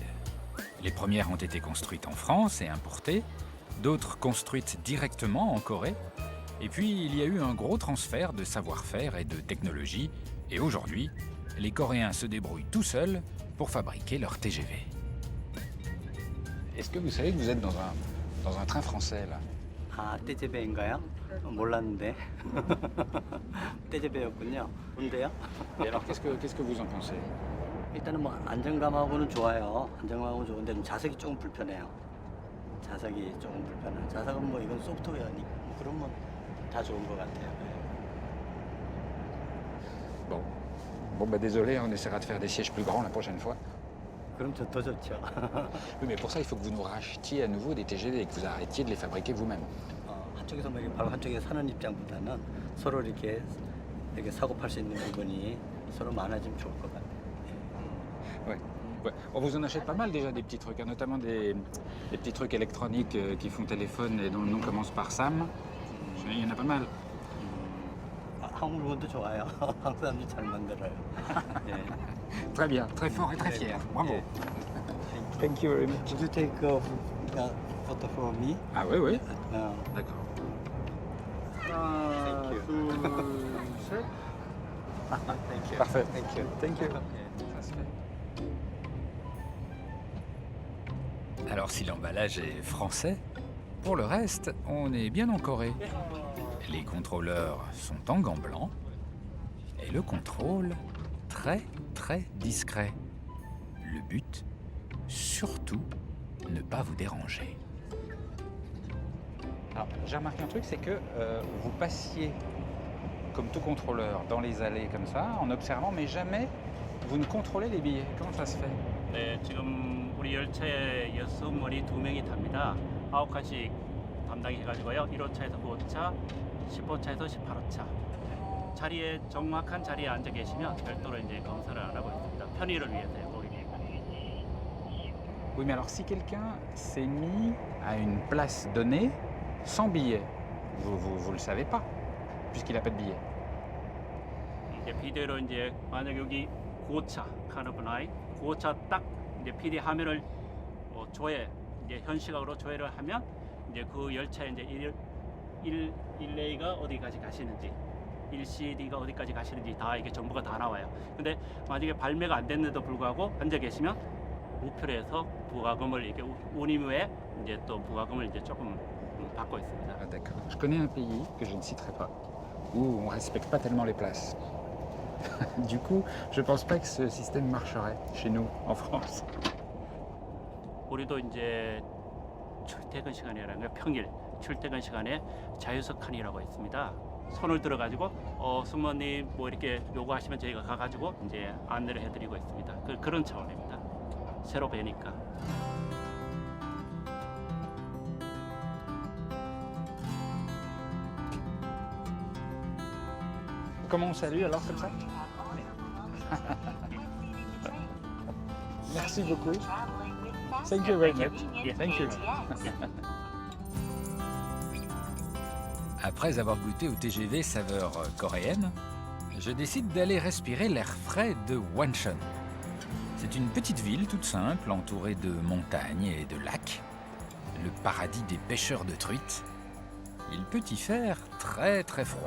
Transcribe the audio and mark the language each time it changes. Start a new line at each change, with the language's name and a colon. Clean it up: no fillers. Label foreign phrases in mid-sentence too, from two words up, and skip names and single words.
French: Les premières ont été construites en France et importées, d'autres construites directement en Corée. Et puis, il y a eu un gros transfert de savoir-faire et de technologie. Et aujourd'hui, les Coréens se débrouillent tout seuls pour fabriquer leur TGV. Est-ce que vous savez que vous êtes dans un train français, là?
Korean: 아, 떼제배인가요? 몰랐는데. 떼제배였군요. 뭔데요?
French: Et alors, qu'est-ce que vous en pensez?
Korean: 일단은 뭐 안정감하고는 좋아요. 안정감하고는 좋은데 좀 자석이 조금 불편해요. 자석이 조금 불편해요. 자석은 뭐 이건 소프트웨어니까 그러면 다 좋은 것 같아요.
French: Bon, bah désolé, on essaiera de faire des sièges plus grands la prochaine fois.
Korean: 그럼 더 좋죠.
French: Oui, mais pour ça, il faut que vous nous rachetiez à nouveau des TGV et que vous arrêtiez de les fabriquer vous-même.
Korean: 한쪽에서 뭐 바로 한쪽에 사는 입장보다는 서로 이렇게 사고 팔 수 있는 부분이 서로 많아지면 좋을 것 같아요.
French: Ouais. On vous en achète pas mal déjà des petits trucs, hein, notamment des petits trucs électroniques qui font téléphone et dont le nom commence par Sam. Il y en a pas mal.
Korean: 한국 물건도 좋아요. 한국 사람들이 잘 만들어요.
French: Très bien, très fort et très fier. Bravo.
English: Thank you very much. Would you take a photo for me?
French: Ah oui, oui. D'accord.
English: Thank you. Parfait. Thank you.
French: Ça se fait. Alors si l'emballage est français, pour le reste, on est bien en Corée. Les contrôleurs sont en gants blancs et le contrôle très très discret. Le but, surtout, ne pas vous déranger. Alors, j'ai remarqué un truc, c'est que vous passiez, comme tout contrôleur, dans les allées comme ça, en observant, mais jamais vous ne contrôlez les billets. Comment ça se fait?
Korean: 네, 지금 우리 열차에 여성머리 2명이 탑니다. 9칸씩 담당해가지고요. 1호차에서 9호차, 10호차에서 18호차. 자리에 정확한 자리에 앉아 계시면 별도로 이제 검사를 안 하고 있습니다. 편의를 위해서요, 고객님.
French: Oui, mais alors si quelqu'un s'est mis à une place donnée sans billet, vous le savez pas, puisqu'il n'a pas de billet. 이제 비디오로 이제 만약 여기 9호차 카르브 라인 9호차 딱 이제 PD 화면을 조회 이제 현 시각으로 조회를 하면 이제 그 열차에 이제 1A가 어디까지 가시는지 1CD가 어디까지 가시는지 다 이게 정보가 다 나와요. 근데 만약에 발매가 안 됐는데도 불구하고 앉아 계시면 우표를 해서 부가금을 이렇게 운임 후에 이제 또 부가금을 이제 조금 받고 있습니다. Ah, d'accord. Je connais un pays que je ne citerai pas, où on ne respecte pas tellement les places. Du coup, je pense pas que ce système marcherait chez nous, en France.
Korean: 우리도 이제 출퇴근 시간이라는 게 평일 출퇴근 시간에 자유석 칸이라고 있습니다. 손을 들어가지고 승무원님 뭐 이렇게 요구하시면 저희가 가가지고 이제 안내를 해드리고 있습니다. 그런 차원입니다. 새로 뵈니까.
French: Comment on salue alors comme ça? Merci beaucoup.
English: Thank you very much. Thank you.
French: Après avoir goûté au TGV saveur coréenne, je décide d'aller respirer l'air frais de Woncheon. C'est une petite ville toute simple, entourée de montagnes et de lacs. Le paradis des pêcheurs de truites. Il peut y faire très très froid.